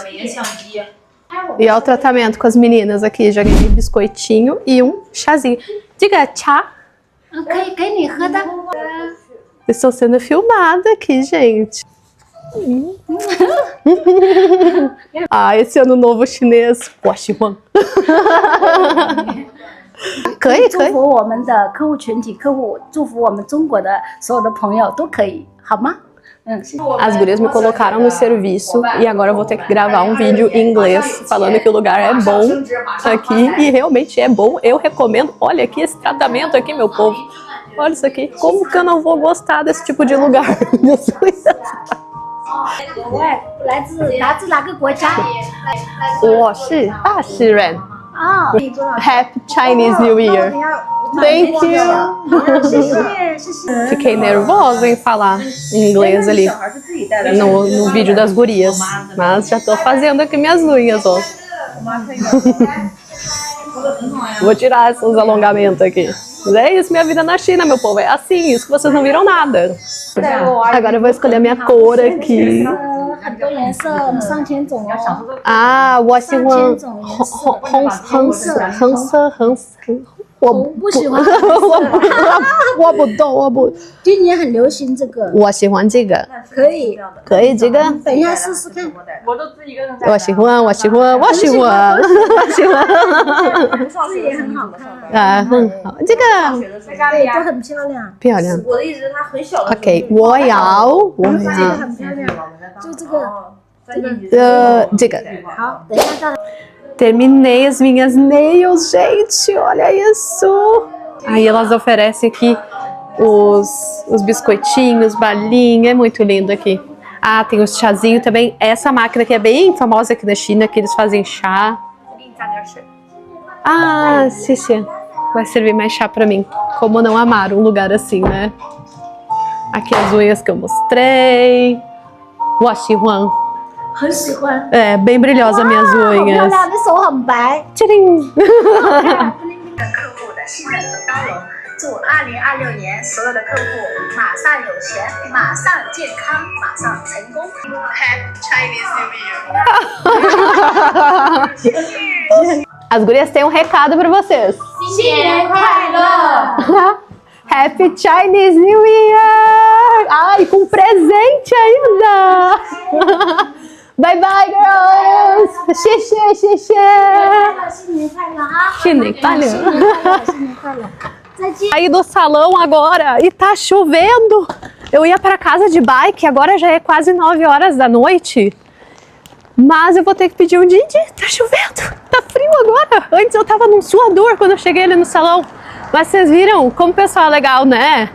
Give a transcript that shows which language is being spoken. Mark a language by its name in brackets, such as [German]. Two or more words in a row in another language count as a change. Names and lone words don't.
[Portuguese] E olha o tratamento com as meninas aqui. Já ganhei biscoitinho e um chazinho. Diga tchá. Estou sendo filmada aqui, gente. Ah, esse ano novo chinês. Guaxihuang. [Chinese] 可以祝福我们的客户群体，祝福我们中国的所有的朋友都可以，好吗？ [Portuguese] As gurias me colocaram no serviço e agora eu vou ter que gravar um vídeo em inglês falando que o lugar é bom aqui e realmente é bom. Eu recomendo. Olha aqui esse tratamento aqui, meu povo. Olha isso aqui. Como que eu não vou gostar desse tipo de lugar? [Chinese] 来自哪个国家？我是大诗人。啊 [English] Happy Chinese New Year. Thank you. [Chinese] 谢谢。 [Portuguese] Fiquei nervosa em falar em inglês ali no vídeo das gurias, mas já tô fazendo aqui minhas unhas, ó. Vou tirar esses alongamentos aqui. Mas é isso, minha vida na China, meu povo. É assim, isso que vocês não viram nada. Agora eu vou escolher a minha cor aqui. [Chinese] 很多颜色，上千种哦。 Ah, 我喜欢红色。我不喜欢我不懂。今年很流行这个，我喜欢这个。可以，可以这个。等一下试试看。我喜欢。这也很好看，啊，很好，这个对，都很漂亮。漂亮。我的意思是它很小的。 OK， 我要。这个很漂亮，就这个。这个。好，等一下再来。 [Portuguese] Terminei as minhas nails, gente, olha isso! Aí elas oferecem aqui os biscoitinhos, balinha, é muito lindo aqui. Ah, tem os chazinhos também. Essa máquina aqui é bem famosa aqui na China, que eles fazem chá. Ah, sim. Vai servir mais chá pra mim. Como não amar um lugar assim, né? Aqui as unhas que eu mostrei. [Chinese] Waxihuan. 很喜欢。 [Portuguese] É, bem brilhosa minhas [Chinese] 好漂 [Portuguese] unhas. [Chinese] 亮，你手很白。 [Portuguese] Tcharim! [Chinese] 客户的信任和包容，祝2026年所有的客户马上有钱，马上健康，马上成功。 [English] Happy Chinese New Year！ [Portuguese] As gurias têm um recado pra vocês. [Chinese] 新年快乐！ [English] Happy Chinese New Year! [Portuguese] Ai, com presente ainda! [English] Bye bye, girls! [Chinese] Xixi! 新年快乐啊！ [Portuguese] Chinês, valeu! [Chinese] 新年快乐！再见。 [Portuguese] Saí do salão agora e tá chovendo. Eu ia para casa de bike, agora já é quase 9 horas da noite. Mas eu vou ter que pedir um Didi, tá chovendo, tá frio agora. Antes eu tava num suador quando eu cheguei ali no salão. Mas vocês viram como o pessoal é legal, né?